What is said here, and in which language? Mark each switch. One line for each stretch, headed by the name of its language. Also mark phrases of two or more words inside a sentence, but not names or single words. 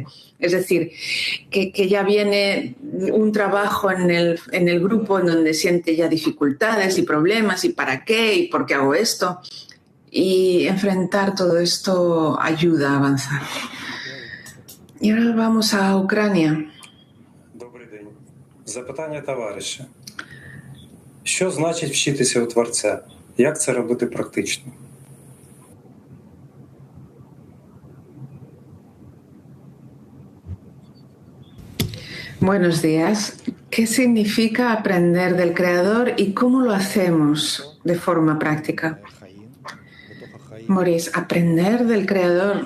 Spanish: Es decir, que ya viene un trabajo en el grupo en donde siente ya dificultades y problemas y para qué y por qué hago esto. Y enfrentar todo esto ayuda a avanzar. Y ahora vamos a Ucrania.
Ukrainian: Добрий день. Запитання товариша. Що значить вчитися у Творця? Як це робити практично?
Spanish: Buenos días. ¿Qué significa aprender del Creador y cómo lo hacemos de forma práctica? Maurice, aprender del Creador.